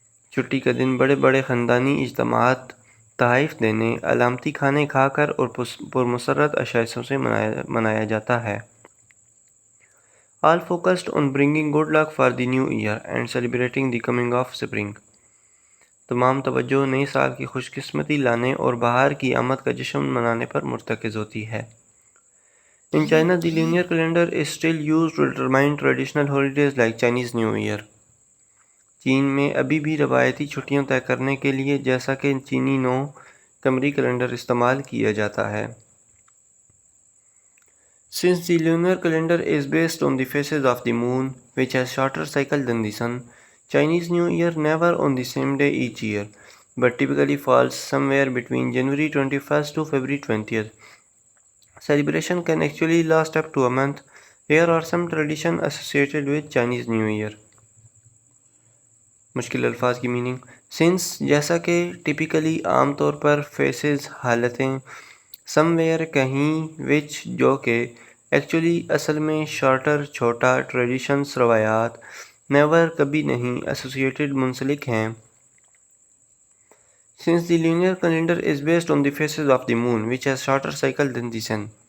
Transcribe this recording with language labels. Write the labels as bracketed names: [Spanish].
[Urdu] چھٹی کا دن بڑے بڑے خاندانی اجتماعات، تحائف دینے، علامتی کھانے کھا کر اور پرمسرت اشائشوں سے منایا جاتا ہے۔ [English] All focused on bringing good luck for the new year and celebrating the coming of spring. [Urdu] تمام توجہ نئے سال کی خوش قسمتی لانے اور بہار کی آمد کا جشن منانے پر مرتکز ہوتی ہے۔ [English] In China, the lunar calendar is still used to determine traditional holidays like Chinese New Year. [Urdu] چین میں ابھی بھی روایتی چھٹیاں طے کرنے کے لیے جیسا کہ چینی نو قمری کیلنڈر استعمال کیا جاتا ہے۔ [English] Since the lunar calendar is based on the phases of the moon, which has shorter cycle than the sun, Chinese New Year never on the same day each year, but typically falls somewhere between January 21st to February 20th. Celebration can actually last up to a month. Here are some traditions associated with Chinese New Year. [Urdu] مشکل الفاظ کی meaning. Since جیسا کہ، typically عام طور پر، phases حالتیں، some where کہیں، وچ جو کہ، ایکچولی اصل میں، شارٹر چھوٹا، ٹریڈیشنز روایات، نیور کبھی نہیں، ایسوسیٹڈ منسلک ہیں۔ [English] Since the lunar calendar is based on the phases of the moon, which has shorter cycle than the sun.